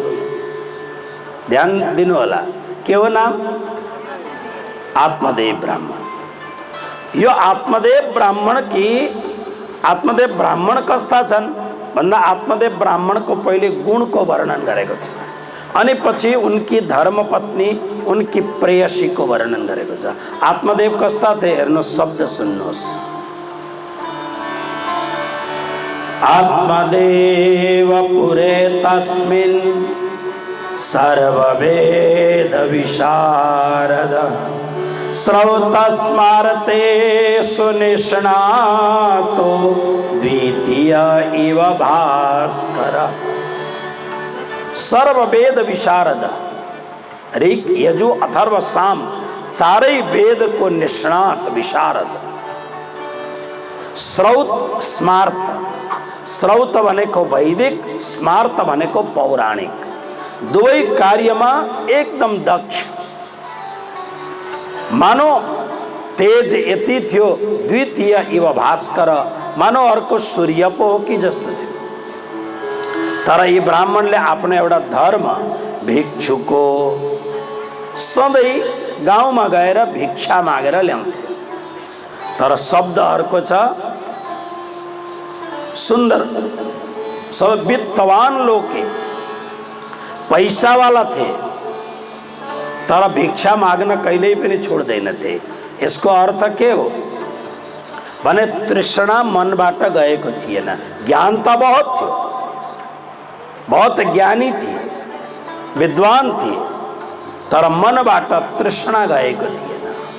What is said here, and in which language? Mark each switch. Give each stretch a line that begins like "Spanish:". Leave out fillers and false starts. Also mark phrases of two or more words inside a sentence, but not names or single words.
Nepali: ध्यान दिनु होला, के हो नाम? आत्मदेव ब्राह्मण। यो आत्मदेव ब्राह्मण कस्ता छन् भन्दा आत्मदेव ब्राह्मण को पहिले गुण को वर्णन गरेको छ, अनि पछि उनकी धर्मपत्नी, उनकी प्रेयसी को वर्णन गरेको छ। आत्मदेव कस्ता थे हेर्नु, शब्द सुन्नुहोस्।
Sanskrit: आत्मदेव पुरे तस्मिन् सर्ववेद विशारद श्रौतस्मारते सुनिष्णातो द्वितीय इव भास्कर।
Nepali: सर्ववेद विशारद, ऋग यजु अथर्व साम चारै वेद को निष्णात विशारद। श्रौत स्मार्त, श्रौत भनेको वैदिक, स्मार्त भनेको पौराणिक, दुवै कार्यमा एकदम दक्ष। मानो तेज यति थियो,
Sanskrit: द्वितीय इव भास्कर,
Nepali: मानो अर्को सूर्य पो हो कि जस्तो थियो। तर यी ब्राह्मणले आफ्नो एउटा धर्म, भिक्षुको, सधैँ गाउँमा गएर भिक्षा मागेर ल्याउँथे। तर शब्द अर्को छ, सुंदर।
Hindi: सब वित्तवान लोग के पैसा वाला थे,
Nepali: तर भिक्षा माग्न कहिल्यै पनि छोड्दैनथे। यसको अर्थ के हो भने तृष्णा मनबाट गएको थिएन। ज्ञान त बहुत थियो, बहुत ज्ञानी थिए, विद्वान थिए, तर मनबाट तृष्णा गएको थिएन।